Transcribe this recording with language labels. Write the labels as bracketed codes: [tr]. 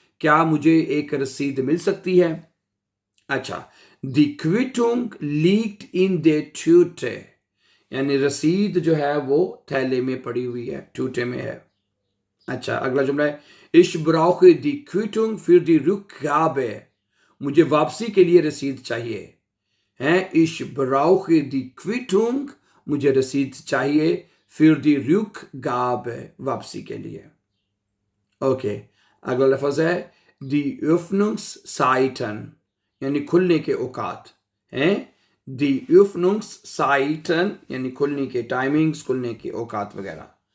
[hi] क्या मुझे एक रसीद मिल सकती है? [de] अच्छा, die Quittung liegt in der Tüte। [hi] यानी रसीद जो है वो थैले में पड़ी हुई है, टूटे में है। [de] अच्छा, [hi] अगला जुमला है [de] Ich brauche die Quittung für die Rückgabe। [hi] मुझे वापसी के लिए रसीद चाहिए। [de] Ich brauche die Quittung, [hi] मुझे रसीद चाहिए, [de] für die Rückgabe, [hi] वापसी के लिए। ओके, अगला लफ्ज है die Öffnungszeiten यानी खुलने के औकात। die Öffnungszeiten यानी खुलने के टाइमिंग्स, खुलने के औकात वगैरह।